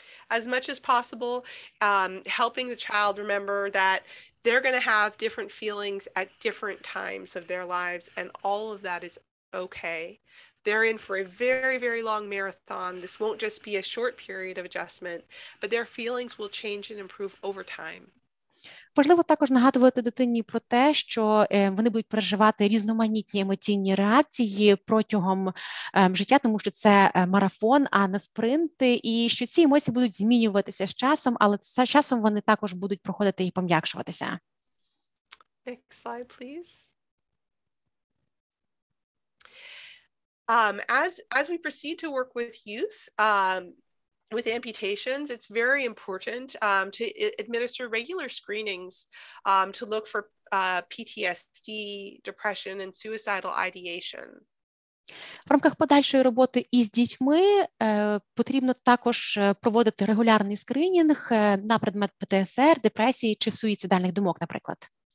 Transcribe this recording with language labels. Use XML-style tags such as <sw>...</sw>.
<en>As much as possible, helping the child remember that they're going to have different feelings at different times of their lives, and all of that is okay. They're in for a very, very long marathon. This won't just be a short period of adjustment, but their feelings will change and improve over time.</en> <uk>Важливо також нагадувати дитині про те, що вони будуть переживати різноманітні емоційні реакції протягом життя, тому що це марафон, а не спринти, і що ці емоції будуть змінюватися з часом, але з часом вони також будуть проходити і пом'якшуватися.</uk> <en>Next slide, please. As we proceed to work with youth, with amputations, it's very important to administer regular screenings to look for PTSD, depression, and suicidal ideation.</en> <uk>В рамках подальшої роботи із дітьми потрібно також проводити регулярний скринінг на предмет ПТСР, депресії чи суїцидальних думок, наприклад.</uk>